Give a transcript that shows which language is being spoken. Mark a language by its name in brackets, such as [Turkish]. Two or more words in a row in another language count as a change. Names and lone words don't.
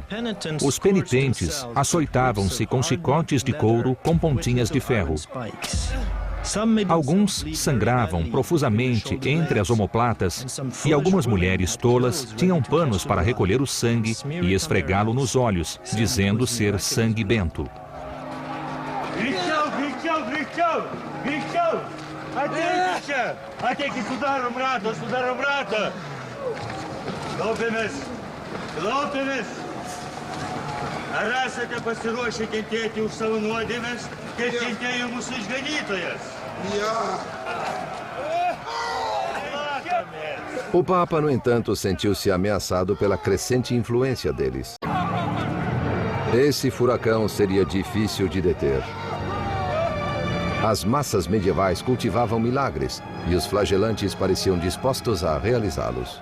[Portuguese] Os penitentes açoitavam-se com chicotes de couro com pontinhas de ferro. Alguns sangravam profusamente entre as omoplatas e algumas mulheres tolas tinham panos para recolher o sangue e esfregá-lo nos olhos, dizendo ser sangue bento. [Lithuanian] Ar esate pasiruošę kentėti už savo nuodėmes, kaip kentėjo mūsų išganytojas? [Portuguese] O Papa, no entanto, sentiu-se ameaçado pela crescente influência deles. Esse furacão seria difícil de deter. As massas medievais cultivavam milagres e os flagelantes pareciam dispostos a realizá-los.